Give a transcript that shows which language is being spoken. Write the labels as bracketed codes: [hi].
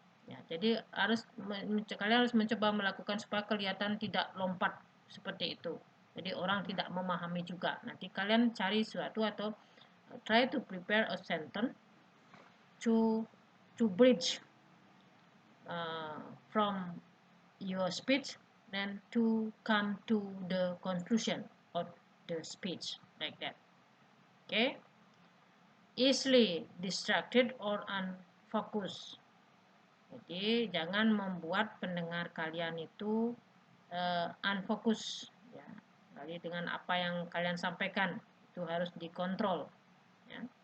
[id] Ya, jadi kalian harus mencoba melakukan supaya kelihatan tidak lompat seperti itu. Jadi orang tidak memahami juga. Nanti kalian cari sesuatu atau [en] try to prepare a sentence to bridge from your speech, then to come to the conclusion of the speech, like that. Okay. Easily distracted or unfocused. [id] Jadi jangan membuat pendengar kalian itu unfocus, ya. Jadi dengan apa yang kalian sampaikan itu harus dikontrol, ya.